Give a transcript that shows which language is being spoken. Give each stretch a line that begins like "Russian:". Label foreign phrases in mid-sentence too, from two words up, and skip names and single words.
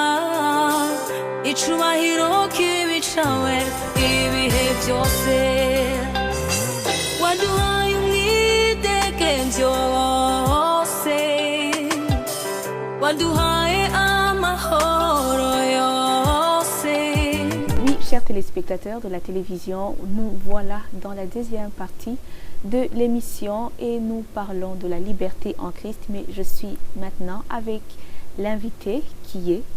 Rundi: icubahiro kibi cawe ibihe vyose waduhaye umwidegemvyo wose waduhaye
French: Oui, chers téléspectateurs de la télévision, nous voilà dans la deuxième partie de l'émission et nous parlons de la liberté en Christ. Mais je suis maintenant avec l'invité qui est